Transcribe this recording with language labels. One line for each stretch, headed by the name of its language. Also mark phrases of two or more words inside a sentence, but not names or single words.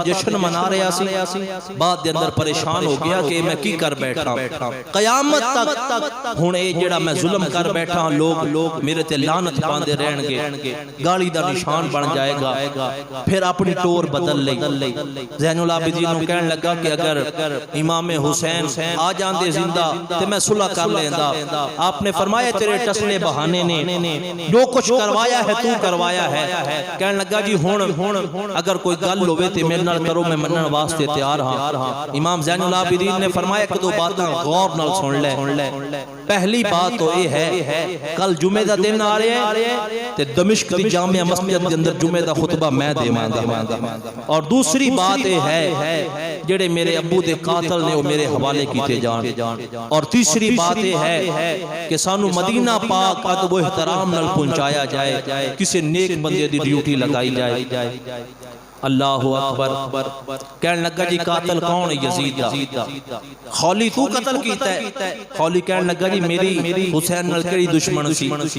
Punjabi: جشن منا رہا سی بعد دے اندر پریشان ہو گیا کہ میں کی کر بیٹھا قیامت تک ہن اے جڑا میں ظلم کر بیٹھا لوگ میرے تے لعنت پاندے رہن گے گالی دا نشان بن جائے گا پھر اپنی ٹور بدل لئی زین العابدین نو کہن لگا کہ اگر امام حسین آ جاندے زندہ تے میں صلح کر لیندا آپ نے فرمایا تیرے ٹسلے بہانے نے جو کچھ کروایا ہے تو کروایا ہے کہن لگا جی ہن اگر کوئی گل ہوے تے میرے نال کرو میں منن واسطے تیار ہاں امام زین العابدین نے فرمایا کہ دو باتاں غور نال سن لے پہلی بات تو یہ ہے کل جمعہ دا دن آ رہے ہیں تے دمشق دی جامع مسجد کے اندر جمعہ دا خطبہ میں دیواں گا اور دوسری بات یہ ہے جڑے میرے ابو دے قاتل نے وہ میرے حوالے کیتے جان اور تیسری بات یہ ہے کہ سانو مدینہ پاک ادب و احترام نال پہنچایا جائے کسی نیک بندے دی ڈیوٹی لگائی جائے
Arabic: اللہ اکبر
Punjabi: کہنے لگا جی قاتل کون ہے یزید دا خولی تو قتل کیتا ہے خولی کہنے لگا جی میری حسین نال کیڑی دشمن سی